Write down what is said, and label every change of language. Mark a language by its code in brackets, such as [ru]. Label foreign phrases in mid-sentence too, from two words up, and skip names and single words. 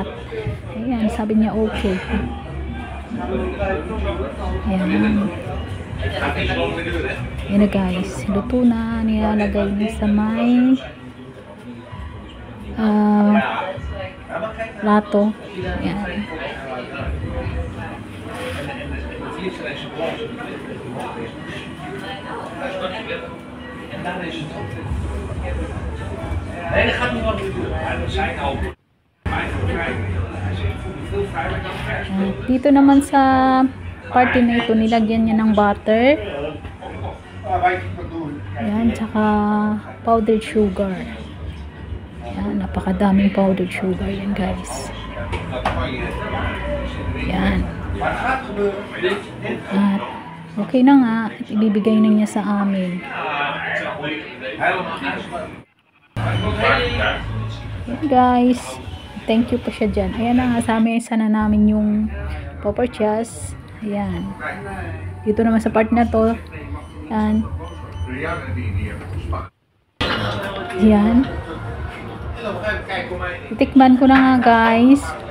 [tl] Ayan, sabi niya okay. Ayan. Yan na guys. Luto na. Nilalagay niya sa may plato. Ayan. [nl] Nee, dat gaat niet wat we doen. We zijn al [tl] dito naman sa party na ito, nilagyan niya ng butter. Ayan, tsaka [en] powdered sugar. [tl] Ayan, napakadaming [en] powdered sugar [tl] yan guys. Ayan. At okay na nga, at ibibigay na niya sa amin. Ayan guys, [en] thank you [tl] po siya dyan. Ayan na nga, sa amin sana namin yung Popper Chess. Ayan. Dito naman sa part na to. Ayan. Ayan. Itikman ko na nga guys.